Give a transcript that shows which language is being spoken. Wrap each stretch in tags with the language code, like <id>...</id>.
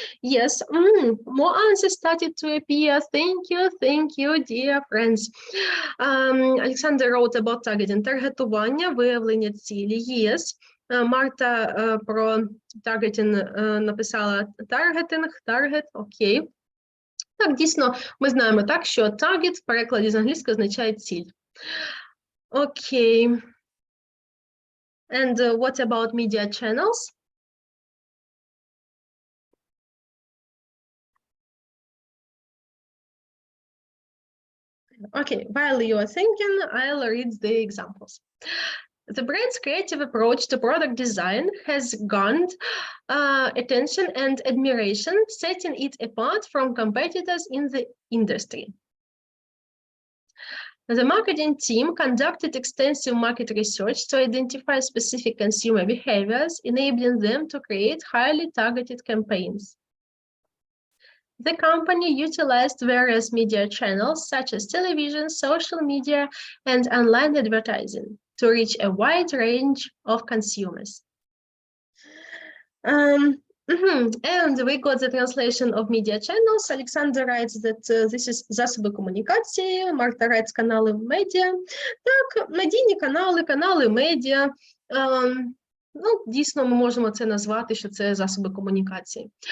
<en>Yes, more answers started to appear. Thank you, dear friends. Alexander wrote about targeting,</en> <uk>таргетування, виявлення цілі.</uk> <en>Yes.</en> <uk>Марта про таргетинг написала таргет, окей. Так, дійсно, ми знаємо так, що target в перекладі з англійської означає ціль. Окей.</uk> <en>And what about media channels? Okay, while you are thinking, I'll read the examples. The brand's creative approach to product design has garnered attention and admiration, setting it apart from competitors in the industry. The marketing team conducted extensive market research to identify specific consumer behaviors, enabling them to create highly targeted campaigns. The company utilized various media channels such as television, social media, and online advertising to reach a wide range of consumers. And we got the translation of media channels. Alexander writes that this is</en> <uk>засоби комунікації,</uk> <en>Марта writes</en> <uk>канали медіа. Так, медійні канали, канали медіа. Ну, дійсно, ми можемо це назвати, що це засоби комунікації.</uk>